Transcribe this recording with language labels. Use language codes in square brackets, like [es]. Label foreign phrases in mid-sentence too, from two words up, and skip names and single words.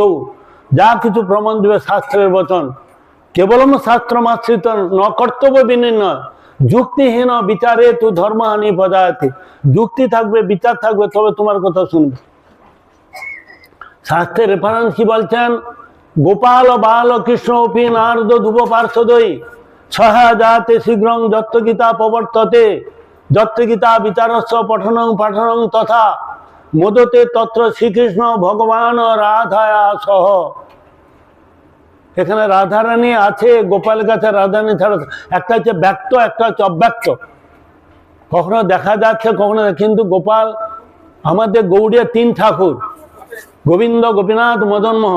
[bn] যা কিছু প্রমাণ দেবে শাস্ত্রের বচন, [sa] কেবলম শাস্ত্রমাশ্রিত ন কর্তব্য বিনির্ণয় যুক্তিহীন বিচারে তু ধর্মহানি পদায়তে। [bn] যুক্তি থাকবে, বিচার থাকবে, তবে তোমার কথা শুনবে। শাস্ত্রের রেফারেন্স কি বলছেন? [sa] গোপাল বাল কৃষ্ণ অপি নারদ ধুব পার্শ্বদয়ী ছহা যাতে শীঘ্রং যত্র গীতা প্রবর্ততে যত্র গীতা বিচারস্য পঠনং পাঠনং তথা মোদতে তত্র শ্রীকৃষ্ণ ভগবান রাধায়া সহ। [bn] এখানে রাধারানী আছে, গোপালের কাছে রাধারানী ছাড়া। একটা হচ্ছে ব্যক্ত, একটা হচ্ছে অব্যক্ত। কখনো দেখা যাচ্ছে, কখনো, কিন্তু গোপাল আমাদের গৌড়ীয় 3 ঠাকুর, গোবিন্দ গোপীনাথ মদন মোহন।